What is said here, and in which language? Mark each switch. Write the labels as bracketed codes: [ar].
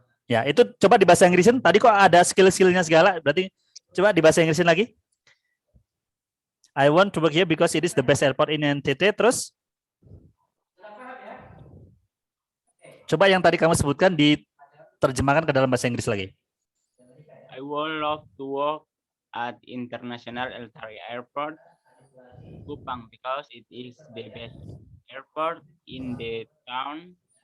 [id] Ya, itu coba di bahasa Inggrisin. Tadi kok ada skill-skillnya segala. Berarti coba di bahasa Inggrisin lagi. [en] I want to work here because it is the best airport in NTT. [id] Terus? Coba yang tadi kamu sebutkan diterjemahkan ke dalam bahasa Inggris lagi. [en] I would love to work at International Eltari Airport, Kupang, because it is the best airport in the town.